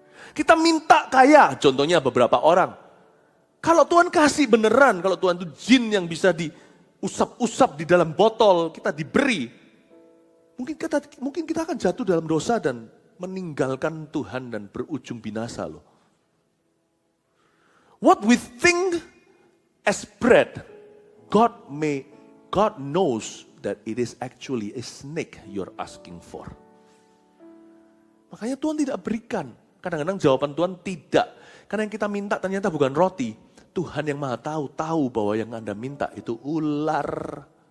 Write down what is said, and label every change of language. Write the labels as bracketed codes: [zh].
[id] Kita minta kaya, contohnya beberapa orang. Kalau Tuhan kasih beneran, kalau Tuhan itu jin yang bisa diusap-usap di dalam botol, kita diberi. Mungkin kita akan jatuh dalam dosa dan meninggalkan Tuhan dan berujung binasa loh. [en] What we think as bread, God knows that it is actually a snake you're asking for. [id] Makanya Tuhan tidak berikan. Kadang-kadang jawaban Tuhan tidak. Karena yang kita minta ternyata bukan roti. Tuhan yang Maha tahu bahwa yang Anda minta itu ular.